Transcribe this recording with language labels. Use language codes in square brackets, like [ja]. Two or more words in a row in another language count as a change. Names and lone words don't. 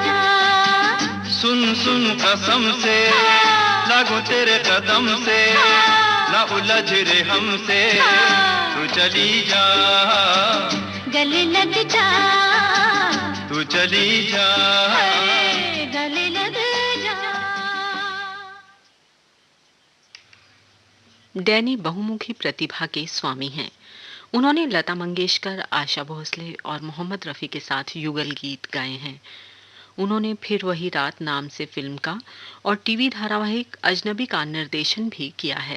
[hi] सुन सुन कसम से लागू तेरे कदम से, ना उलझ रे हमसे, तू चली जा, गले लग जा, तू चली जा, गले लग जा। डैनी बहुमुखी प्रतिभा के स्वामी हैं। उन्होंने लता मंगेशकर, आशा भोसले और मोहम्मद रफ़ी के साथ युगल गीत गाए हैं। उन्होंने फिर वही रात नाम से फिल्म का और टीवी धारावाहिक अजनबी का निर्देशन भी किया है।